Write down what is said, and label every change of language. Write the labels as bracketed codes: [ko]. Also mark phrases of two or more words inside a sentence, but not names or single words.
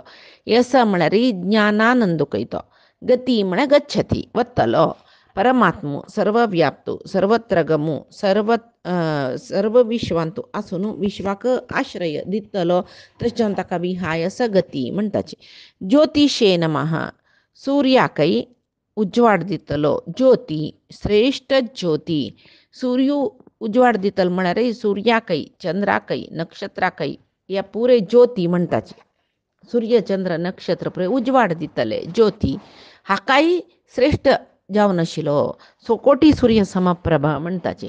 [kok] यस म्हळ्यार ज्ञानानंद कयतो. गती म्हळ्यार गच्छती वतलो. परमात्मो सर्वव्याप्तो सर्वत्र गमो सर्व विश्वांतू आसून विश्वाक आश्रय दितलो तशें ताका विहाय सगती म्हणटाची. [sa] ज्योतिषे नमः [kok] सूर्याकय उजवाड दितलो. ज्योती श्रेष्ठ ज्योती सूर्य उजवाड दितलो म्हळ्यार सूर्याकय चंद्राकय नक्षत्राकय या पुरे ज्योती म्हणटाची. सूर्य चंद्र नक्षत्र पुरे उजवाड दितले ज्योती हाकाय श्रेष्ठ जावन आशिल्लो [sa] कोटी सूर्य समप्रभा [kok] म्हणटाची.